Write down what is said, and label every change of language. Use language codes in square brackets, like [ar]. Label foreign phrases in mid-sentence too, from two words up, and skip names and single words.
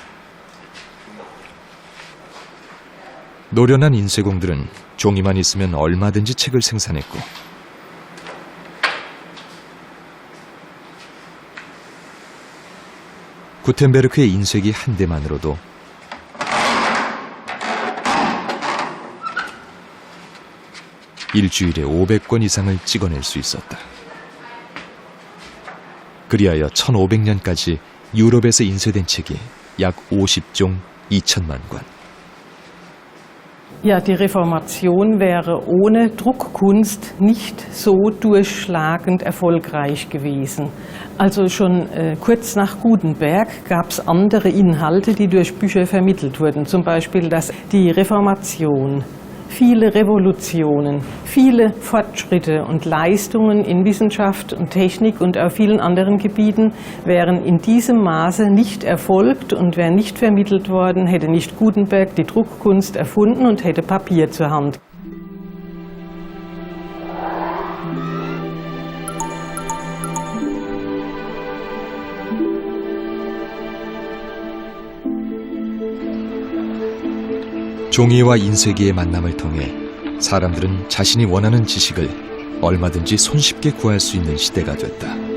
[ko] 노련한 인쇄공들은 종이만 있으면 얼마든지 책을 생산했고 구텐베르크의 인쇄기 한 대만으로도 일주일에 500권 이상을 찍어낼 수 있었다. 그리하여 1500년까지 유럽에서 인쇄된 책이 약 50종 2천만 권. [de] Ja, die Reformation wäre ohne Druckkunst nicht so durchschlagend erfolgreich gewesen. Also schon kurz nach Gutenberg gab es andere Inhalte, die durch Bücher vermittelt wurden. Zum Beispiel, dass die Reformation, viele Revolutionen, viele Fortschritte und Leistungen in Wissenschaft und Technik und auf vielen anderen Gebieten wären in diesem Maße nicht erfolgt und wären nicht vermittelt worden, hätte nicht Gutenberg die Druckkunst erfunden und hätte Papier zur Hand. [ko] 종이와 인쇄기의 만남을 통해 사람들은 자신이 원하는 지식을 얼마든지 손쉽게 구할 수 있는 시대가 됐다.